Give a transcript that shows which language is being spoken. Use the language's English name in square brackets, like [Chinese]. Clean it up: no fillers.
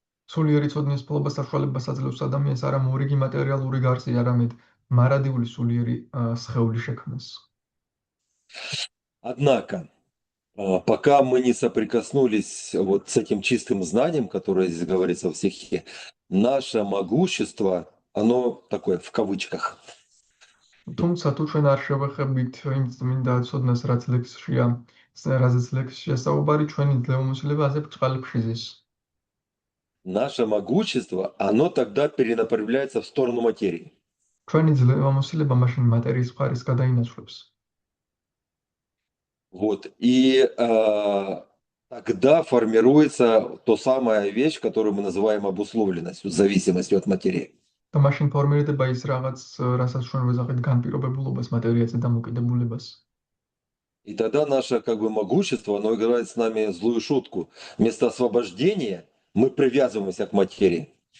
[Georgian] სულიერი ცოდნის ფლობა საშუალებას აძლევს ადამიანს არა მორიგი მატერიალური გარსი, არამედ მარადიული სულიერი სხეული შექმნას. [Russian] Однако, пока мы не соприкоснулись вот с этим чистым знанием, которое здесь говорится в стихе, наше могущество, оно такое в кавычках. [Georgian] თუმცა თუ ჩვენ არ შევეხებით იმ წმინდა ცოდნას, რაც ლექსშია, რაზეც ლექსშია საუბარი, ჩვენი ძლევამოსილება ასე ბრწყალებში ზის. [Russian] Наше могущество, оно тогда перенаправляется в сторону материи. [Georgian] ჩვენი ძლევამოსილება მაშინ მატერიის მხარეს გადაინაცვლებს. [Russian] Вот. И тогда формируется то самая вещь, которую мы называем обусловленностью, зависимостью от материи. [Georgian] და მაშინ ფორმირდება ის რაღაც, რასაც ჩვენ ვეძახით განპირობებულობას, მატერიაზე დამოკიდებულებას. [Russian] И тогда наше как бы могущество, оно играет с нами злую шутку. Вместо освобождения мы привязываемся к материи.